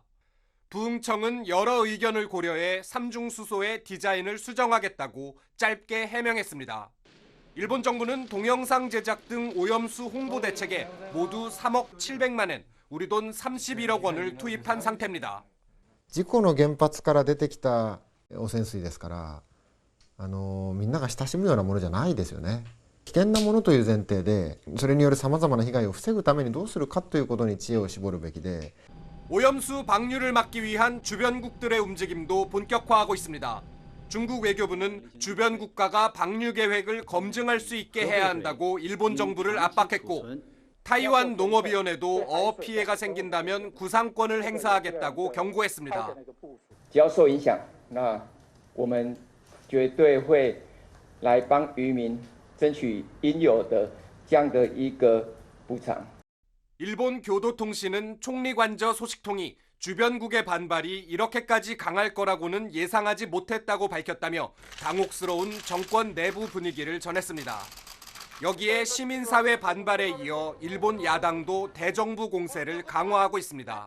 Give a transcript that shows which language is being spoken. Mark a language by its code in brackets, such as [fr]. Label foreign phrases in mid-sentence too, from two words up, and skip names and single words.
[ko] 부흥청은 여러 의견을 고려해 삼중수소의 디자인을 수정하겠다고 짧게 해명했습니다. 일본 정부는 동영상 제작 등 오염수 홍보 대책에 모두 3억 700만 엔, 우리 돈 31억 원을 투입한 상태입니다. [ja] 事故の原発から出てきた汚染水ですから、みんなが親しむようなものじゃないですよね。危険なものという前提で、それによるさまざまな被害を防ぐためにどうするかということに知恵を絞るべきで。 [ko] 오염수 방류를 막기 위한 주변국들의 움직임도 본격화하고 있습니다. 중국 외교부는 주변 국가가 방류 계획을 검증할 수 있게 해야 한다고 일본 정부를 압박했고, 타이완 농업위원회도 어업 피해가 생긴다면 구상권을 행사하겠다고 경고했습니다. [zh] 只要受影响，那我们绝对会来帮渔民争取应有的这样的一个补偿。 [ko] 일본 교도통신은 총리관저 소식통이 주변국의 반발이 이렇게까지 강할 거라고는 예상하지 못했다고 밝혔다며 당혹스러운 정권 내부 분위기를 전했습니다. 여기에 시민사회 반발에 이어 일본 야당도 대정부 공세를 강화하고 있습니다.